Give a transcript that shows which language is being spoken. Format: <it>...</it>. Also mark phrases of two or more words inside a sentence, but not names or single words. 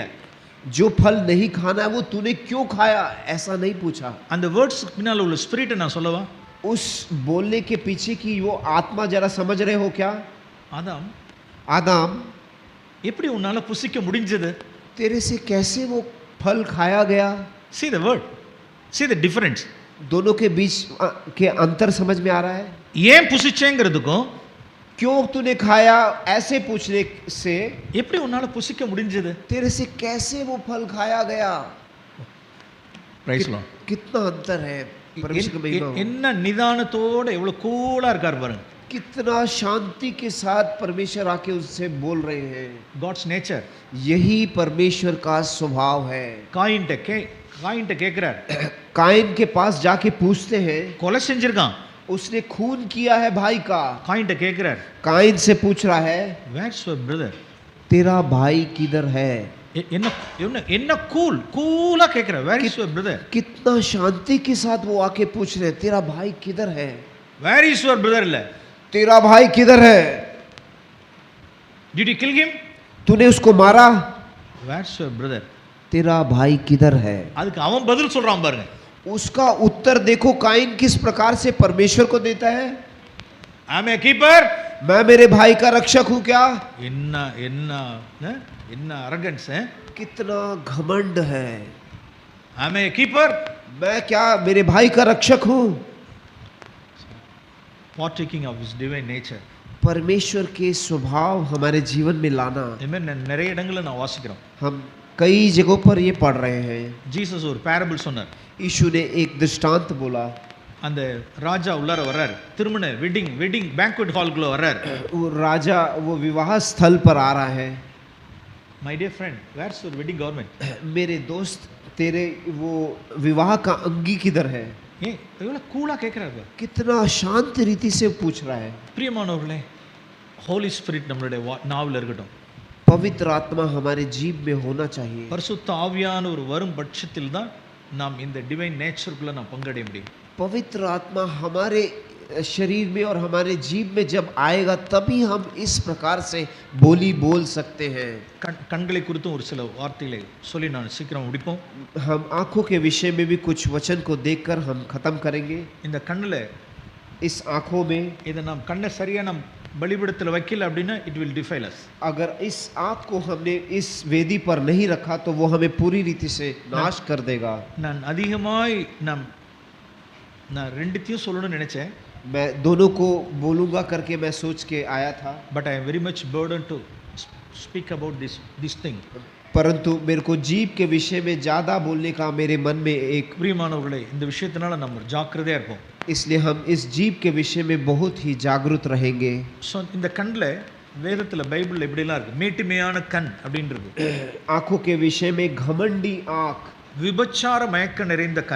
<hi>जो फल नहीं खाना है वो तूने क्यों खाया, ऐसा नहीं पूछा.</hi> <ta>அந்த வேர்ட்ஸ் பின்னால உள்ள ஸ்பிரிட்டை நான் சொல்லவா?</ta> <hi>उस बोलने के पीछे की वो आत्मा जरा समझ रहे हो क्या?</hi> <ta>ஆதாம்,</ta> <hi>आदम,</hi> <ta>எப்படி உன்னால புசிக்க முடிஞ்சது?</ta> <hi>तेरे से कैसे वो फल खाया गया?</hi> <en>see the word, see the difference.</en> <hi>दोनों के बीच के अंतर समझ में आ रहा है.</hi> <ta>ஏன் புசிச்சேங்கிறதுக்கும்</ta> <hi>क्यों तूने खाया ऐसे पूछने से</hi> <ta>எப்படி உன்னால புசிக்க முடிஞ்சது?</ta> <hi>तेरे से कैसे वो फल खाया गया,</hi> <en>Praise Lord.</en> <hi>कितना अंतर है. परमेश्वर की महिमा हो.</hi> <ta>என்ன நிதானத்தோட எவ்வளவு கூலா இருக்கார் பாருங்க.</ta> <hi>कितना शांति के साथ परमेश्वर आके उससे बोल रहे हैं.</hi> <en>God's nature.</en> <hi>यही परमेश्वर का स्वभाव है.</hi> <ta>காயின்ட்ட கேக்குறார்.</ta> <hi>काइन के पास जाके पूछते हैं.</hi> <ta>கொலை செஞ்சிருக்கான்.</ta> <hi>उसने खून किया है भाई का.</hi> <ta>காயின்ட்ட கேக்குறார்.</ta> <hi>काइन से पूछ रहा है,</hi> <en>Where's your brother?</en> <hi>तेरा भाई किधर है?</hi> <ta>என்ன கூலா கேக்குறார்.</ta> <en>Where is your brother?</en> <hi>कितना शांति के साथ वो आके पूछ रहे हैं, तेरा भाई किधर है?</hi> <en>Where is your brother?</en> <ta>இல்ல,</ta> <hi>तेरा भाई किधर है?</hi> <en>Did you kill him?</en> <hi>तूने उसको मारा?</hi> <en>Where's your brother?</en> <hi>तेरा भाई किधर है?</hi> <ta>அதுக்கு அவன் பதில் சொல்றான் பாருங்க.</ta> <hi>उसका उत्तर देखो काइन किस प्रकार से परमेश्वर को देता है,</hi> <en>I am a keeper.</en> <hi>मैं मेरे भाई का रक्षक हूं क्या।</hi> <ta>என்ன arrogance,</ta> <hi>कितना घमंड है,</hi> <en>I am a keeper.</en> <hi>मैं क्या मेरे भाई का रक्षक हूं।</hi> <en>Partaking of his divine nature.</en> <hi>परमेश्वर के स्वभाव हमारे जीवन में लाना।</hi> <ta>இதுமாதிரி நிறைய இடங்களில் நான் வாசிக்கிறோம்.</ta> <hi>हम कई जगहों पर ये पढ़ रहे हैं।</hi> <ta>ஜீசஸ் ஒரு parable சொன்னார்.</ta> <hi>यीशु ने एक दृष्टांत बोला।</hi> <ta>அந்த ராஜா உள்ளார வர்றார், திருமண</ta> <en>wedding banquet hallகுள்ள</en> <ta>வர்றார்.</ta> <hi>वो राजा वो विवाह स्थल पर आ रहा है।</hi> <en>My dear friend, where's your wedding garment?</en> <hi>मेरे दोस्त तेरे वो विवाह का अंगी किधर है।</hi> <ta>ஏ எவ்வளவு கூலா கேக்குறாரு,</ta> <hi>कितना शांत रीति से पूछ रहा है।</hi> <ta>பிரியமானவர்களே,</ta> <en>Holy Spirit</en> <ta>நம்மளுடைய நாவில் இருக்கட்டும்.</ta> <hi>पवित्र आत्मा हमारे जीव में होना चाहिए।</hi> <ta>பரிசுத்த ஆவியானவர் வரும் பட்சத்தில் தான் நாம் இந்த</ta> <en>divine natureக்குள்ள</en> <ta>நாம் பங்கடைய முடியும்.</ta> <hi>पवित्र आत्मा हमारे शरीर में और हमारे जीव में जब आएगा तभी हम इस प्रकार से बोली बोल सकते हैं।</hi> <ta>கண்களை குறித்தும் ஒரு சில வார்த்தைகளை சொல்லி நான் சீக்கிரம் முடிப்போம்.</ta> <hi>हम आंखों के विषय में भी कुछ वचन को देखकर हम खत्म करेंगे।</hi> <ta>இந்த கண்ணுல</ta> <hi>इस आंखों में</hi> <ta>இதை நாம் கண்ணை சரியா நாம் बलिपीठத்தில் வைக்கல அப்படின்னா</ta> <en>it will defile us.</en> <hi>अगर इस आँख को हमने इस वेदी पर नहीं रखा तो वो हमें पूरी रीति से नाश कर देगा।</hi> <ta>நான் அதிகமாய் நான் ரெண்டுத்தையும் சொல்லணும்னு நினைச்சேன்.</ta> <hi>मैं दोनों को बोलूंगा करके मैं सोच के आया था,</hi> <en>but I am very much burdened to speak about this thing.</en> <hi>परंतु मेरे को जीव के विषय में ज्यादा बोलने का मेरे मन में एक</hi> <ta>பிரியமானவர்களே, இந்த விஷயத்தினால நம்ம ஜாக்கிரதையா இருப்போம்.</ta> <hi>इसलिए हम इस जीव के विषय में बहुत ही जागरूक रहेंगे।</hi> <ta>सो இந்த கண்ல வேதத்துல பைபிள்ல எப்படிலாம் இருக்கு, மேட்டிமையான கண் அப்படினு இருக்கு.</ta> <hi>आंखों के विषय में घमंडी आंख,</hi> <ta>விபச்சார மயக்க நிறைந்த கண்,</ta>